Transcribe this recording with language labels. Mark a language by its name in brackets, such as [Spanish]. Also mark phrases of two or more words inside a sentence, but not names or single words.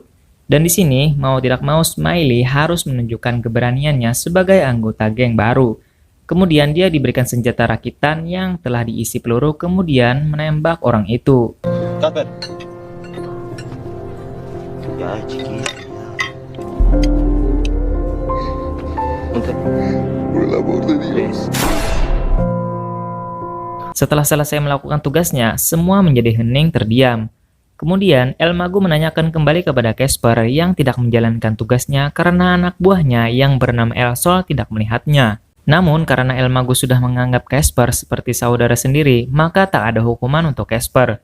[Indonesian] Dan di sini, mau tidak mau Smiley harus menunjukkan keberaniannya sebagai anggota geng baru. Kemudian dia diberikan senjata rakitan yang telah diisi peluru kemudian menembak orang itu. [Spanish] Casper. Ya, chiquito. Por el amor de Dios. [Indonesian] Setelah selesai melakukan tugasnya, semua menjadi hening terdiam. Kemudian, El Mago menanyakan kembali kepada Casper yang tidak menjalankan tugasnya karena anak buahnya yang bernama El Sol tidak melihatnya. Namun, karena El Mago sudah menganggap Casper seperti saudara sendiri, maka tak ada hukuman untuk Casper.